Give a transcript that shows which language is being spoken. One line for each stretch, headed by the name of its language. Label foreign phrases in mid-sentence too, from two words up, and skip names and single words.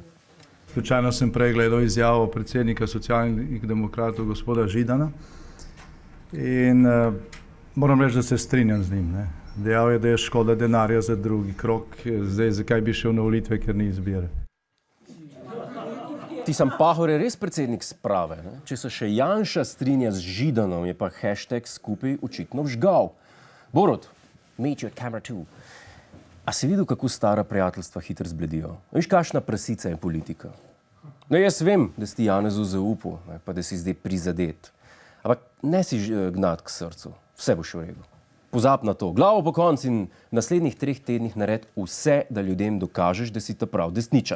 Slovenian: Slučajno sem prej gledal izjavo predsednika Socialnih demokratov, gospoda Židana, in moram reči, da se strinjam z njim. Dejal je, da je škoda denarja za drugi krog, zdaj zakaj bi šel na volitve, ker ni izbire. Ti sam Pahor je res predsednik sprave. Ne? Če se še Janša strinja z Židanom, je pa hashtag skupaj očitno vžgal. Borut,
English: meet you at camera 2.
Slovenian: A si videl, kako stara prijateljstva hitro zbledijo? Veš, kakšna prasica je politika? No, jaz vem, da si ti Janezu zaupal, pa da si zdaj prizadet. Ampak ne si gnat k srcu. Vse boš v redu. Pozab na to. Glavo po koncu in v naslednjih 3 tednih nared vse, da ljudem dokažeš, da si ta prav desničar.